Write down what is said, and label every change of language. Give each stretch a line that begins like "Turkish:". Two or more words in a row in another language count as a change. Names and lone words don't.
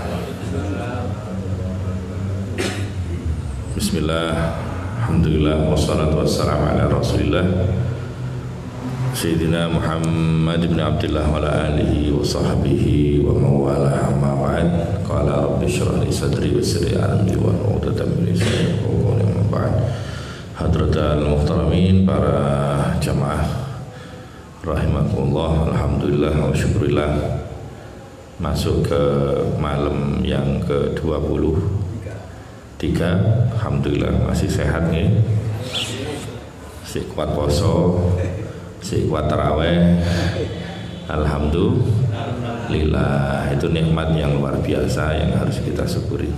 Arabic: بسم الله، الحمد لله، والصلاة والسلام على رسول الله سيدنا محمد بن عبد الله وعلى آله وصحبه ومن والاه أما بعد. قال رب اشرح لي صدري ويسر أمري وعقدة من لساني يفقهوا قولي أما بعد. حضرات المحترمين,
Indonesian: para jamaah
Arabic: رحمكم الله، الحمد لله والشكر لله,
Indonesian: masuk ke malam yang ke-23. Alhamdulillah masih sehat nih, masih kuat poso, masih kuat taraweh. Alhamdulillah, itu nikmat yang luar biasa yang harus kita syukuri.